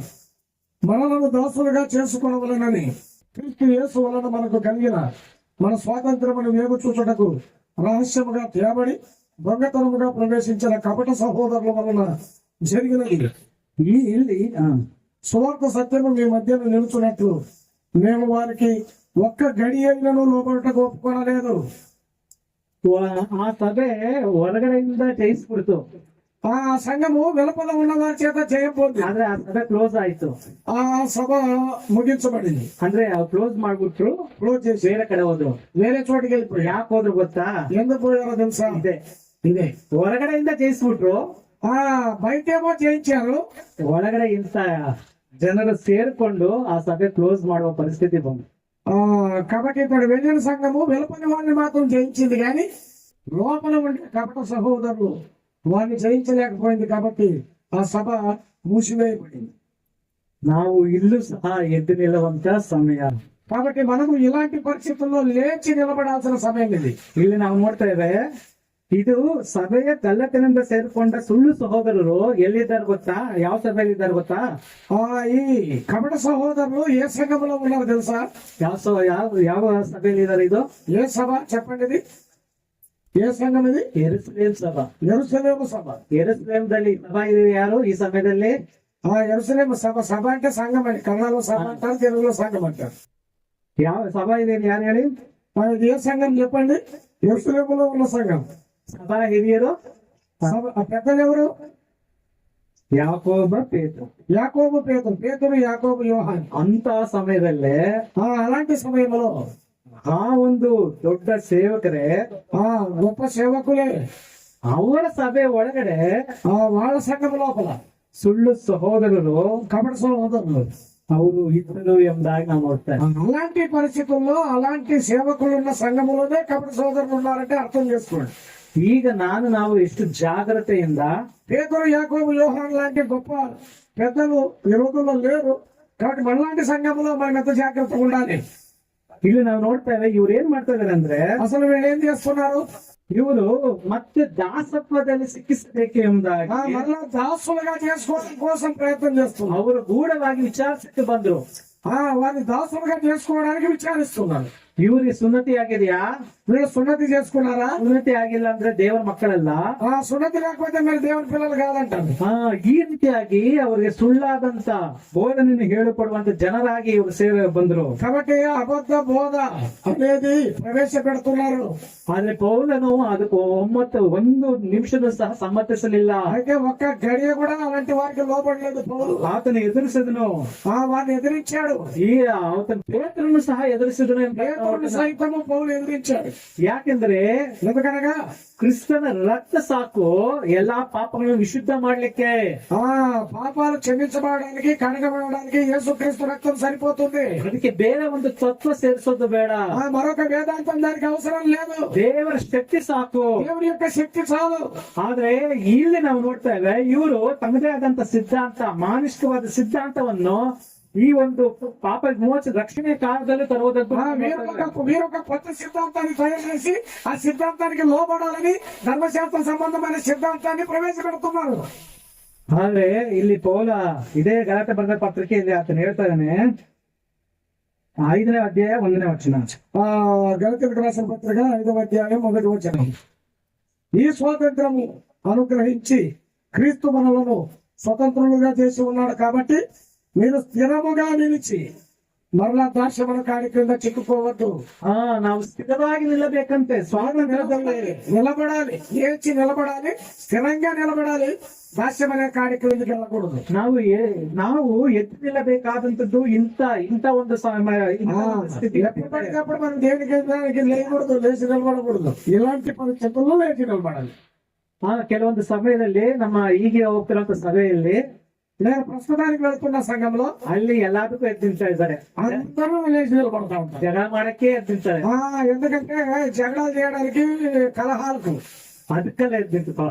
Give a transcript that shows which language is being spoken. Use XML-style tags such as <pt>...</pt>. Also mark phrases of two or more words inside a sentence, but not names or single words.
<te>మనలను దాసులుగా చేసుకొనవలెనని క్రీస్తు యేసు వలన మనకు కలిగిన మన స్వాతంత్రమును వేగుచూచుటకు రహస్యముగా తేబడి దొంగతనముగా ప్రవేశించిన కపట సహోదరుల వలన జరిగినది.</te> <kn>ಇಲ್ಲಿ</kn> <te>సువార్త సత్యము మీ మధ్యను నిలుచున్నట్లు మేము వారికి ఒక్క గడి అయినను లోపలటకు ఒప్పుకొనలేదు.</te> <kn>ಆ ಸಭೆ ಹೊರಗಡೆಯಿಂದ ಜಯಿಸ್ಬಿಡ್ತು,</kn> <te>ఆ సంఘము వెలుపల ఉన్న వారి చేత చేయబోతుంది.</te> <kn>ಆದ್ರೆ ಆ ಸಭೆ ಕ್ಲೋಸ್ ಆಯ್ತು.</kn> <te>ఆ సభ ముగించబడింది.</te> <kn>ಅಂದ್ರೆ ಕ್ಲೋಸ್ ಮಾಡ್ಬಿಟ್ರು,</kn> <te>క్లోజ్ చేసి</te> <kn>ಬೇರೆ ಕಡೆ ಹೋದ್ರು.</kn> <te>వేరే చోటికి వెళ్ళిపోయి</te> <kn>ಯಾಕೆ ಹೋದ್ರು ಗೊತ್ತಾ?</kn> <te>ఎందుకు పోయారో తెలుసా? ఇదే</te> <kn>ಹೊರಗಡೆಯಿಂದ ಜಯಿಸ್ಬಿಟ್ರು,</kn> <te>బయటేమో చేయించారు,</te> <kn>ಒಳಗಡೆ ಇಂತ ಜನರು ಸೇರ್ಕೊಂಡು ಆ ಸಭೆ ಕ್ಲೋಸ್ ಮಾಡುವ ಪರಿಸ್ಥಿತಿ ಬಂತು.</kn> <te>కాబట్టి ఇక్కడ వెళ్ళిన సంఘము వెలుపలి వాడిని మాత్రం జయించింది, కానీ లోపల ఉండే కపట సహోదరులు వారిని జయించలేకపోయింది. కాబట్టి ఆ సభ మూసివేయబడింది.</te> <kn>ನಾವು ಇಲ್ಲೂ ಸಹ ಎದ್ದು ನಿಲ್ಲುವಂತ ಸಮಯ.</kn> <te>కాబట్టి మనము ఇలాంటి పరిస్థితుల్లో లేచి నిలబడాల్సిన సమయం ఇది.</te> <kn>ಇಲ್ಲಿ ನಾವು ನೋಡ್ತೇವೆ, ಇದು ಸಭೆಯ ಕಳ್ಳತನದಿಂದ ಸೇರಿಕೊಂಡ ಸುಳ್ಳು ಸಹೋದರರು ಎಲ್ಲಿದ್ದಾರೆ ಗೊತ್ತಾ? ಯಾವ ಸಭೆಯಲ್ಲಿ ಇದ್ದಾರೆ ಗೊತ್ತಾ?</kn> <te>ఈ కపట సహోదరులు ఏ సంఘంలో ఉన్నారు తెలుసా?</te> <kn>ಯಾವ ಸಭೆಯಲ್ಲಿ ಇದ್ದಾರೆ? ಇದು</kn> <te>ఏ సభ చెప్పండి? ఇది ఏ సంఘం? ఇది</te> <kn>ಯೆರೂಸಲೇಮ್ ಸಭಾ.</kn> <te>యెరూషలేము సభ.</te> <kn>ಯೆರೂಸಲೇಮ್ದಲ್ಲಿ ಸಭಾ ಇದೆ ಯಾರು ఈ సమయದಲ್ಲಿ?</kn> <te>యెరూషలేము సభ. సభ అంటే సంఘం అండి. కన్నడలో సభ అంటారు, తెలుగులో సంఘం అంటారు.</te> <kn>ಯಾವ ಸಭಾ ಇದೆ ಯಾರು ಹೇಳಿ?</kn> <te>ఇది ఏ సంఘం చెప్పండి? యెరూషలేములో ఉన్న సంఘం.</te> <kn>ಸಭಾ ಹಿರಿಯರು,</kn> <te>పెద్దలు ఎవరు?</te> <kn>ಯಾಕೋಬ, ಪೇತ್ರ.</kn> <te>యాకోబు, పేతురు. పేతురు, యాకోబు, యోహాన్.</te> <kn>ಅಂತ ಸಮಯದಲ್ಲೇ</kn> <te>అలాంటి సమయంలో</te> <kn>ಆ ಒಂದು ದೊಡ್ಡ ಸೇವಕರೇ,</kn> <te>గొప్ప సేవకులే</te> <kn>ಅವರ ಸಭೆ ಒಳಗಡೆ</kn> <te>వాళ్ళ సంఘం లోపల</te> <kn>ಸುಳ್ಳು ಸಹೋದರರು</kn> <te>కపట సహోదరులు.</te> <kn>ಅವರು ಇದ್ದರು ಎಂಬುದಾಗಿ ನಾವು ನೋಡ್ತೇವೆ.</kn> <te>అలాంటి పరిస్థితుల్లో అలాంటి సేవకులు ఉన్న సంఘములోనే కపట సోదరులు ఉన్నారంటే అర్థం చేసుకోండి.</te> <kn>ಈಗ ನಾವು ಎಷ್ಟು ಜಾಗ್ರತೆಯಿಂದ</kn> <te>పేతురు, యాకోబు, యోహాను లాంటి గొప్ప పెద్దలు ఈ రోజుల్లో లేరు. కాబట్టి మనలాంటి సంఘంలో మనం ఎంత జాగ్రత్తగా ఉండాలి.</te> <kn>ಇಲ್ಲಿ ನಾವು ನೋಡ್ತೇವೆ ಇವ್ರು ಏನ್ ಮಾಡ್ತಾ ಇದಾರೆ ಅಂದ್ರೆ</kn> <te>అసలు వీళ్ళు ఏం చేస్తున్నారు?</te> <kn>ಇವರು ಮತ್ತೆ ದಾಸತ್ವದಲ್ಲಿ ಸಿಕ್ಕಿಸಬೇಕು ಎಂಬುದಾಗಿ</kn> <te>మరలా దాసులుగా చేసుకోవడం కోసం ప్రయత్నం చేస్తున్నారు.</te> <kn>ಅವರು ಗೂಢವಾಗಿ ವಿಚಾರಿಸಕ್ಕೆ ಬಂದ್ರು.</kn> <te>వారిని దాసులుగా చేసుకోవడానికి విచారిస్తున్నారు.</te> <kn>ಇವರಿಗೆ ಸುನ್ನತಿ ಆಗಿದೆಯಾ?</kn> <te>వీళ్ళు సున్నతి చేసుకున్నారా?</te> <kn>ಸುನ್ನತಿ ಆಗಿಲ್ಲ ಅಂದ್ರೆ ದೇವರ ಮಕ್ಕಳಲ್ಲ.</kn> <te>సున్నతి లేకపోతే మీరు దేవుని పిల్లలు కాదంటారు.</te> <kn>ಈ ರೀತಿಯಾಗಿ ಅವರಿಗೆ ಸುಳ್ಳಾದಂತ ಬೋಧನೆಯನ್ನು ಹೇಳಿಕೊಡುವಂತ ಜನರಾಗಿ ಇವರು ಸೇವೆ ಬಂದ್ರು.</kn> <te>కాబట్టి అబద్ధ బోధ అనేది ప్రవేశపెడుతున్నారు.</te> <kn>ಆದ್ರೆ ಪೌಲನು ಅದಕ್ಕೆ ಒಂದು ನಿಮಿಷದ ಸಹ ಸಮ್ಮತಿಸಲಿಲ್ಲ.</kn> <te>అయితే ఒక్క గడియ కూడా అలాంటి వారికి లోపడలేదు పౌలు.</te> <kn>ಆತನು ಎದುರಿಸಿದನು.</kn> <te>వారిని ఎదిరించాడు.</te> <kn>ಆತನ ಪೇತ್ರನು ಸಹ ಎದುರಿಸಿದನು.</kn> <te>పేతురుని సైతము పౌలు ఎదిరించాడు.</te> <kn>ಯಾಕೆಂದ್ರೆ</kn> <te>ఎందుకనగా</te> <kn>ಕ್ರಿಸ್ತನ ರಕ್ತ ಸಾಕು ಎಲ್ಲಾ ಪಾಪಗಳನ್ನು ವಿಶುದ್ಧ ಮಾಡ್ಲಿಕ್ಕೆ.</kn> <te>పాపాలు క్షమించబడడానికి, కడగబడడానికి యేసుక్రీస్తు రక్తం సరిపోతుంది.</te> <kn>ಅದಕ್ಕೆ ಬೇರೆ ಒಂದು ತತ್ವ ಸೇರಿಸೋದು ಬೇಡ.</kn> <te>మరొక వేదాంతం దానికి అవసరం లేదు.</te> <kn>ದೇವರ ಶಕ್ತಿ ಸಾಕು.</kn> <te>దేవుని యొక్క శక్తి చాలు.</te> <kn>ಆದ್ರೆ ಇಲ್ಲಿ ನಾವು ನೋಡ್ತೇವೆ ಇವರು ತಮ್ಮದೇ ಆದಂತ ಸಿದ್ಧಾಂತ, ಮಾನುಷಿಕವಾದ ಸಿದ್ಧಾಂತವನ್ನು ಈ ಒಂದು ಪಾಪ ವಿಮೋಚನೆ ರಕ್ಷಣೆ ಕಾಲದಲ್ಲಿ ತರುವುದಂತೂ</kn> <te>మీరు ఒక కొత్త సిద్ధాంతాన్ని తయారు చేసి ఆ సిద్ధాంతానికి లోబడాలని ధర్మశాస్త్ర సంబంధమైన సిద్ధాంతాన్ని ప్రవేశపెడుతున్నారు.</te> <kn>ಆದ್ರೆ ಇಲ್ಲಿ ಪೌಲ ಇದೇ ಗಲಾಟೆ ಬರೆದ ಪತ್ರಿಕೆಯಲ್ಲಿ ಆತನು ಹೇಳ್ತಾ ಇದ್ದಾನೆ, 5ನೇ ಅಧ್ಯಾಯ 1ನೇ ವಚನ.</kn> <te>గలతీయులకు రాసిన పత్రిక 5వ అధ్యాయం 1వ వచనం. ఈ స్వాతంత్రము అనుగ్రహించి క్రీస్తు మనలను స్వతంత్రులుగా చేసి ఉన్నాడు. కాబట్టి మీరు స్థిరముగా నిలిచి మరలా దాస్యముల కాడి క్రింద చిక్కుకోవద్దు.</te> <kn>ನಾವು ಸ್ಥಿರವಾಗಿ ನಿಲ್ಲಬೇಕಂತೆ. ಸ್ವಾತಂತ್ರ್ಯದಲ್ಲಿ</kn> <te>నిలబడాలి, ఏడ్చి నిలబడాలి, స్థిరంగా నిలబడాలి. దాస్యం అనే కాడి క్రిందకి వెళ్ళకూడదు.</te> <kn>ನಾವು ಎದ್ದು ನಿಲ್ಲಬೇಕಾದಂತದ್ದು ಇಂಥ ಒಂದು ಸ್ಥಿತಿ.</kn> <te>ఎప్పటికప్పుడు మనం దేనికి లేకూడదు, లేచి నిలబడకూడదు. ఇలాంటి పరిస్థితుల్లో లేచి నిలబడాలి.</te> <kn>ಕೆಲವೊಂದು ಸಮಯದಲ್ಲಿ ನಮ್ಮ ಹೀಗೆ ಹೋಗ್ತಿರುವಂತ ಸಭೆಯಲ್ಲಿ</kn> <te>నేను ప్రస్తుతానికి వెళ్తున్న సంఘంలో</te> <kn>ಅಲ್ಲಿ ಎಲ್ಲದಕ್ಕೂ ಎದ್ದಿಂತಾ ಇದ್ದಾರೆ.</kn> <te>అందరూ లేచి నిలబడతా ఉంటారు.</te> <kn>ಜಗಳ ಮಾಡಕ್ಕೆ ಎದ್ದಿಂತಾರೆ.</kn> <te>ఎందుకంటే జగడాలు చేయడానికి, కలహాలకు,</te> <kn>ಅದಕ್ಕೆಲ್ಲ ಎದ್ದಿಂತು.</kn>